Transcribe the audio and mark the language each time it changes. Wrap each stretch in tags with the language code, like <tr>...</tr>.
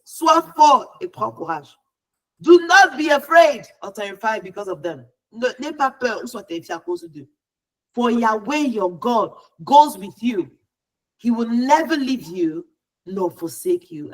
<fr>Sois fort et prends courage.</fr> <en>Do not be afraid or terrified because of them.</en> <fr>N'aie pas peur ou sois terrifié à cause d'eux.</fr> <en>For Yahweh your God goes with you. He will never leave you nor forsake you.</en>